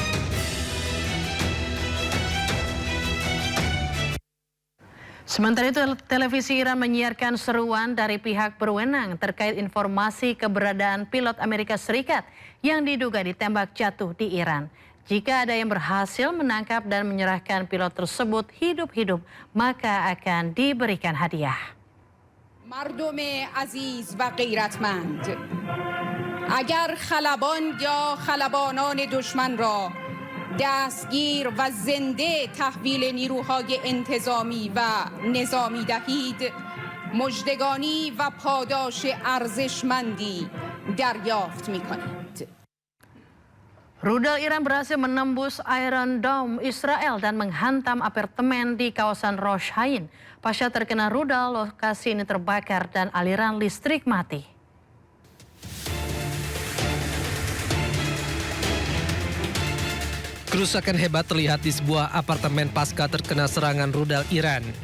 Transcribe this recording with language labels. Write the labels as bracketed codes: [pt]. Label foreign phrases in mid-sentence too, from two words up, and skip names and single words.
[id] Sementara itu, televisi Iran menyiarkan seruan dari pihak berwenang terkait informasi keberadaan pilot Amerika Serikat yang diduga ditembak jatuh di Iran. Jika ada yang berhasil menangkap dan menyerahkan pilot tersebut hidup-hidup, maka akan diberikan hadiah. [fa] مردم عزیز و غیرتمند اگر خلبان یا خلبانان دشمن را دستگیر و زنده تحویل نیروهای انتظامی و نظامی دهید مژدگانی و پاداش ارزشمندی دریافت می‌کنید. [id] Rudal Iran berhasil menembus Iron Dome Israel dan menghantam apartemen di kawasan Rosh Hain. Pasca terkena rudal, lokasi ini terbakar dan aliran listrik mati. Kerusakan hebat terlihat di sebuah apartemen pasca terkena serangan rudal Iran.